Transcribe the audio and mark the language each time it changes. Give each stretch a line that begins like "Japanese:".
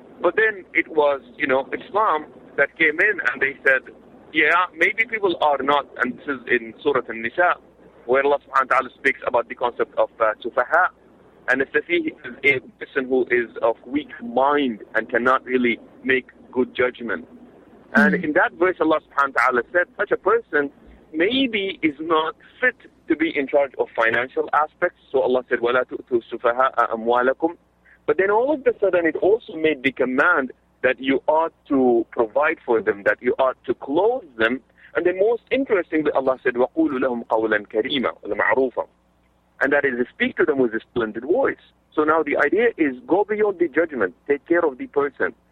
English: But then it was, you know, Islam that came in and they said, yeah, maybe people are not, and this is in Surah An-Nisa, where Allah subhanahu wa ta'ala speaks about the concept of sufaha. And a safi is a person who is of weak mind and cannot really make good judgment. And in that verse, Allah subhanahu wa ta'ala said, such a person maybe is not fit to be in charge of financial aspects. So Allah said,
Arabic: وَلَا تُؤْتُوا السُّفَهَاءَ أَمْوَالَكُمْ.
English: But then all of a sudden, it also made the command that you ought to provide for them, that you ought to clothe them. And then most interestingly, Allah said,
Arabic: وَقُولُوا لَهُمْ قَوْلًا كَرِيمًا وَمَعْرُوفًا.
English: And that is to speak to them with a splendid voice. So now the idea is go beyond the judgment, take care of the person.